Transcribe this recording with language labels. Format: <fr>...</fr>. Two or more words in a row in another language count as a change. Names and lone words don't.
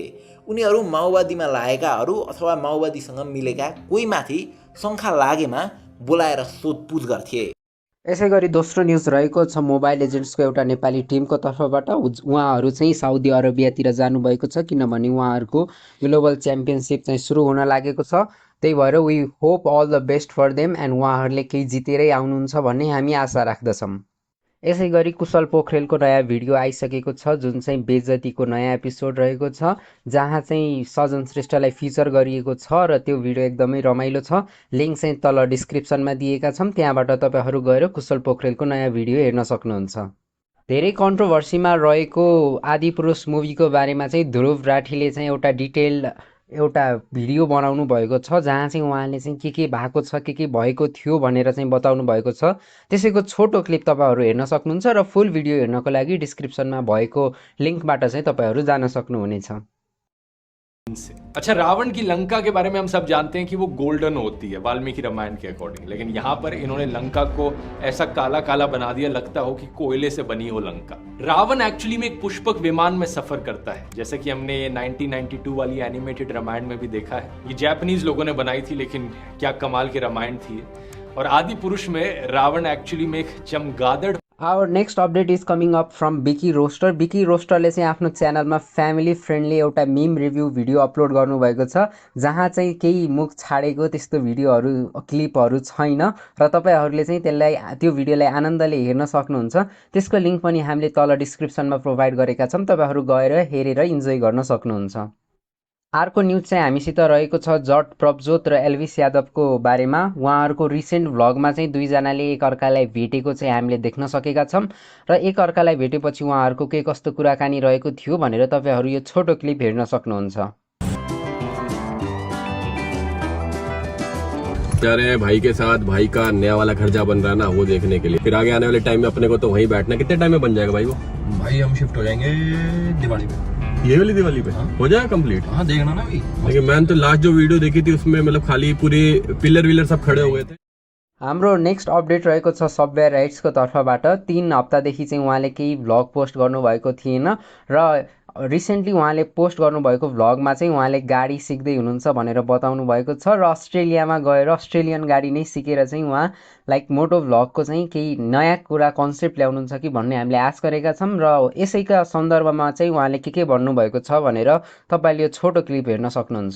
<ne>उनीहरू माओवादीमा लागेकाहरू अथवा माओवादीसँग मिलेका कोही माथि शङ्का लागेमा बोलाएर सोधपुछ गर्थे। यसैगरी दोस्रो न्यूज रहेको छ मोबाइल एजेन्ट्सको एउटा नेपाली टिमको तर्फबाट। उहाँहरू चाहिँ साउदी अरबियातिर जानुभएको छ किनभने उहाँहरूको</ne> <en>global championship</en> <ne>चाहिँ सुरु हुन लागेको छ। त्यही भएर</ne> <en>we hope all the best for them</en> <ne>एन्ड उहाँहरूले केही जितेरै आउनुहुन्छ भन्ने हामी आशा राख्दछौँ। यसैगरी कुशल पोखरेलको नयाँ भिडियो आइसकेको छ जुन चाहिँ बेइज्जतीको नयाँ एपिसोड रहेको छ जहाँ चाहिँ सजन श्रेष्ठलाई फिचर गरिएको छ र त्यो भिडियो एकदमै रमाइलो छ। लिङ्क चाहिँ तल डिस्क्रिप्सनमा दिएका छौँ, त्यहाँबाट तपाईहरु गएर कुशल पोखरेलको नयाँ भिडियो हेर्न सक्नुहुन्छ। धेरै कन्ट्रोभर्सीमा रहेको आदिपुरुष मुभीको बारेमा चाहिँ ध्रुव राठीले चाहिँ एउटा भिडियो बनाउनु भएको छ जहाँ चाहिँ उहाँले चाहिँ के भएको छ के भएको थियो भनेर चाहिँ बताउनु भएको छ। त्यसैको छोटो क्लिप तपाईहरु हेर्न सक्नुहुन्छ र</ne> <en>full video</en> <ne>हेर्नको लागि डिस्क्रिप्सनमा भएको लिंकबाट चाहिँ तपाईहरु जान सक्नुहुनेछ।</ne> <hi>अच्छा, रावण की लंका के बारे में हम सब जानते हैं कि वो गोल्डन होती है वाल्मीकि रामायण के अकॉर्डिंग, लेकिन यहाँ पर इन्होंने लंका को ऐसा काला काला बना दिया लगता हो कि कोयले से बनी हो लंका। रावण एक्चुअली में एक पुष्पक विमान में सफर करता है, जैसा कि हमने 1992 वाली एनिमेटेड रामायण में भी देखा है। ये जापानीज लोगों ने बनाई थी, लेकिन क्या कमाल की रामायण थी। और आदि पुरुष में रावण एक्चुअली में एक चमगादड़।</hi> <en>our next update is coming up from Bicky Roaster.</en> <ne>बिकी रोस्टरले चाहिँ आफ्नो च्यानलमा</ne> <en>family friendly</en> <ne>एउटा</ne> <en>meme review video</en> <ne>अपलोड गर्नुभएको छ जहाँ चाहिँ केही मुख छाडेको त्यस्तो भिडियोहरू क्लिपहरू छैन र तपाईहरुले चाहिँ त्यो भिडियोलाई आनन्दले हेर्न सक्नुहुन्छ। त्यसको लिंक पनि हामीले तल डिस्क्रिप्सनमा प्रोभाइड गरेका छौं, तपाईहरु गएर हेरेर इन्जोय गर्न सक्नुहुन्छ। अर्को न्यूज चाहिँ हामीसित रहेको छ जट प्रभजोत र एल्भिस यादवको बारेमा। उहाँहरूको</ne> <en>recent vlog</en> <ne>चाहिँ दुईजनाले एकअर्कालाई भेटेको चाहिँ हामीले देख्न सकेका छौं र एकअर्कालाई भेटेपछि उहाँहरूको के कस्तो कुराकानी रहेको थियो भनेर तपाईहरु यो छोटो क्लिप हेर्न सक्नुहुन्छ।</ne> <hi>जा रहे हैं भाई के साथ, भाई का नया वाला घर जहाँ बन रहा है ना वो देखने के लिए। फिर आगे आने वाले टाइम में अपने को तो वहीं बैठना। कितने टाइम में बन जाएगा भाई वो? भाई हम शिफ्ट हो जाएंगे दिवाली पे। ये वाली दिवाली पे हो जाएगा कंप्लीट? हाँ, देखना ना भाई। लेकिन मैंने तो लास्ट जो वीडियो देखी थी उसमें मतलब खाली पूरे पिलर विलर सब खड़े हो गए थे।</hi> <ne>हाम्रो</ne> <en>next update</en> <ne>रहेको छ सबवे राइट्सको तर्फबाट। 3 हप्तादेखि चाहिँ उहाँले केही भ्लग पोस्ट गर्नुभएको थिएन र रिसेन्टली उहाँले पोस्ट गर्नुभएको भ्लगमा चाहिँ उहाँले गाडी सिक्दै हुनुहुन्छ भनेर बताउनु भएको छ र अस्ट्रेलियामा गएर अस्ट्रेलियन गाडी नै सिकेर चाहिँ उहाँ</ne> <en>like moto vlog</en> <ne>चाहिँ केही नयाँ कुरा कन्सेप्ट ल्याउनुहुन्छ कि भन्ने हामीले आश गरेका छौं र यसैका सन्दर्भमा चाहिँ उहाँले के भन्नुभएको छ भनेर तपाईले यो छोटो क्लिप हेर्न सक्नुहुन्छ।</ne>